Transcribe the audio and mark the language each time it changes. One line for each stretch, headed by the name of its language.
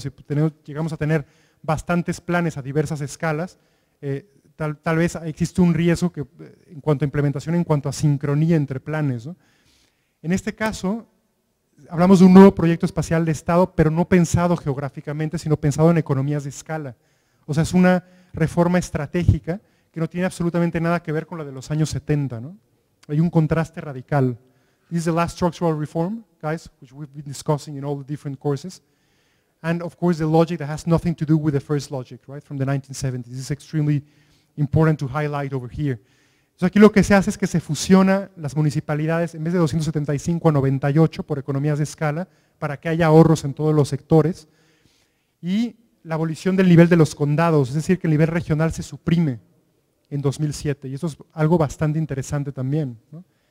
Spanish: Si llegamos a tener bastantes planes a diversas escalas, tal vez existe un riesgo que, en cuanto a implementación, en cuanto a sincronía entre planes, ¿no? En este caso, hablamos de un nuevo proyecto espacial de Estado, pero no pensado geográficamente, sino pensado en economías de escala. O sea, es una reforma estratégica que no tiene absolutamente nada que ver con la de los años 70, ¿no? Hay un contraste radical.
English: This is the last structural reform, guys, which we've been discussing in all the different courses. And of course, the logic that has nothing to do with the first logic, right, from the 1970s. This is extremely important to highlight over here.
Spanish: Entonces aquí lo que se hace es que se fusiona las municipalidades en vez de 275 a 98 por economías de escala para que haya ahorros en todos los sectores, y la abolición del nivel de los condados, es decir, que el nivel regional se suprime en 2007, y eso es algo bastante interesante también, ¿no?